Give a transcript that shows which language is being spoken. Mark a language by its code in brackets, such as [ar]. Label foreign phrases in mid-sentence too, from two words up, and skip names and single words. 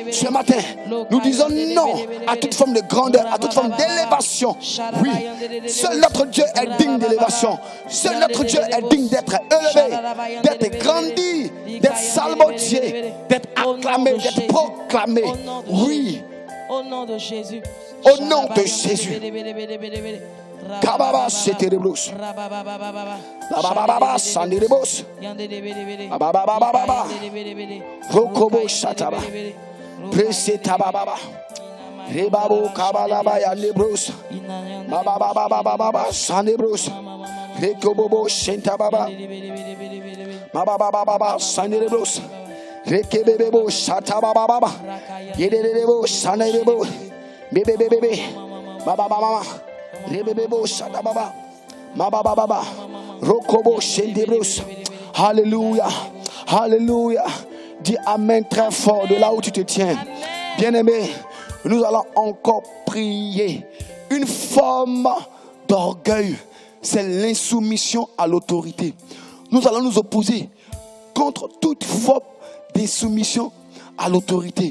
[fr] Ce matin, nous disons non à toute forme de grandeur, à toute forme d'élévation. Oui, seul notre Dieu est digne d'élévation. Seul notre Dieu est digne d'être élevé, d'être grandi, d'être salmodié, d'être acclamé, d'être proclamé. Oui. Au nom de Jésus. Au nom de Jésus. Kababa setereblos. Bababa sanderebos. Bababa. Rokobo shataba. Presetababa. Rebabo kabalaba yandebros. Bababa sandebros. Rekobobo shentababa. Bababa sanderebros. Rekebebebo shatababa. Yedebebo sanebebo. Bebebebe. Bababa. Rebebebo shatababa. Mababa. Rokobo shendebros. Alléluia. Alléluia. Dis amen très fort de là où tu te tiens. Bien-aimé, nous allons encore prier. Une forme d'orgueil, c'est l'insoumission à l'autorité. Nous allons nous opposer contre toute forme d'insoumission à l'autorité.